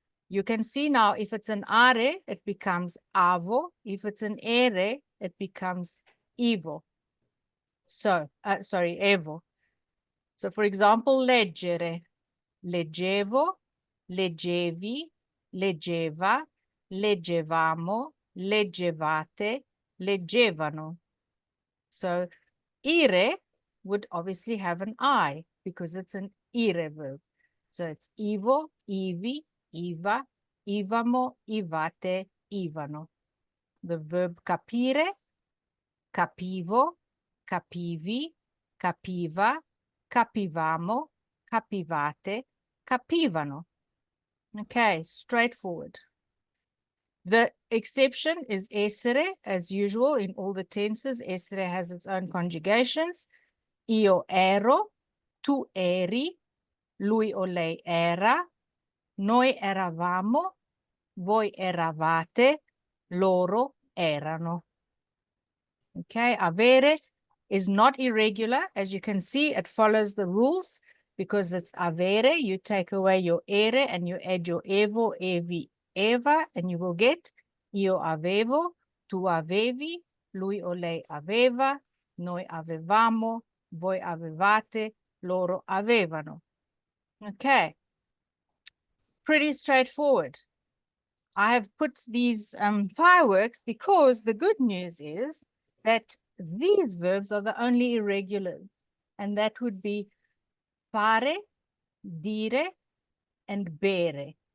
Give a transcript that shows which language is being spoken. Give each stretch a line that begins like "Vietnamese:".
English: You can see now if it's an are, it becomes avo. If it's an ere, it becomes evo. So, sorry, evo. So for example,
Italian: leggere, leggevo, leggevi, leggeva, leggevamo, leggevate, leggevano.
English: So ire would obviously have an I because it's an ire verb. So it's evo, ivi, iva,
Italian: ivamo, ivate, ivano.
English: The verb
Italian: capire, capivo, capivi, capiva, capivamo, capivate, capivano.
English: Okay, straightforward. The exception is essere, as usual in all the tenses. Essere has its own conjugations.
Italian: Io ero, tu eri, lui o lei era, noi eravamo, voi eravate, loro erano.
English: Okay, avere is not irregular. As you can see, it follows the rules because it's avere. You take away your ere and you add your evo, evi, eva, and you will get
Italian: io avevo, tu avevi, lui o lei aveva, noi avevamo, voi avevate, loro avevano.
English: Okay, pretty straightforward. I have put these fireworks because the good news is that these verbs are the only irregulars, and that would be fare, dire, and bere.